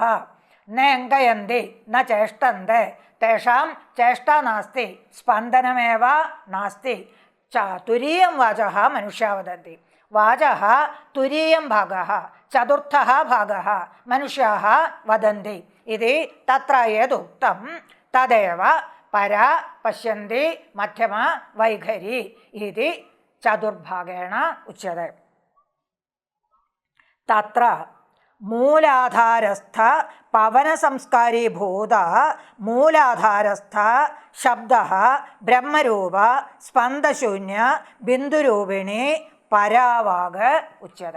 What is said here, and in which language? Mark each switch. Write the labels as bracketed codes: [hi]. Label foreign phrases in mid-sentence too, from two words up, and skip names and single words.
[sa] न अङ्गयन्ति, न चेष्टन्ते, तेषां चेष्टा नास्ति, स्पन्दनमेव नास्ति। तुरीयं वाचः मनुष्या वदन्ति। वाचः तुरीयं भागः, चतुर्थः भागः मनुष्याः वदन्ति इति तत्र यदुक्तं तदेव परा पश्यन्ती मध्यमा वैखरी इति चतुर्भागेण उच्यते. तत्र मूलाधारस्थ पवनसंस्कारीभूत मूलाधारस्थ शब्दः ब्रह्मरूप स्पन्दशून्य बिन्दुरूपिणी परावाक् उच्यते.